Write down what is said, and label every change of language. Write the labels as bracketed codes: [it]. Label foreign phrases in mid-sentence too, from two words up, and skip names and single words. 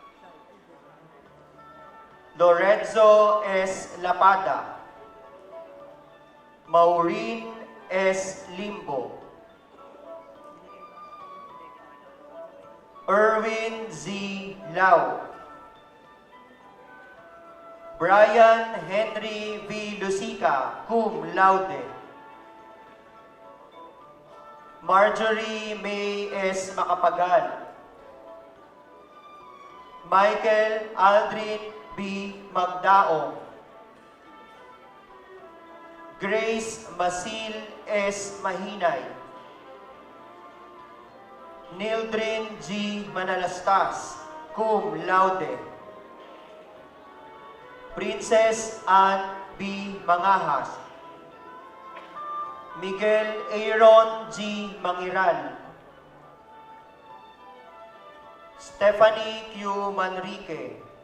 [en] Lorenzo S. Lapada. Maureen S. Limbo. Erwin Z. Lau. Brian Henry V. [la] Lusica, cum laude. [en] Marjorie May S. Macapagal. Michael Aldrin B. Magdao. Grace Masil S. Mahinay. Nildrin G. [la] Manalastas, cum laude. [en] Princess Anne B. Mangahas. Miguel Aaron G. Mangiral. Stephanie Q. Manrique.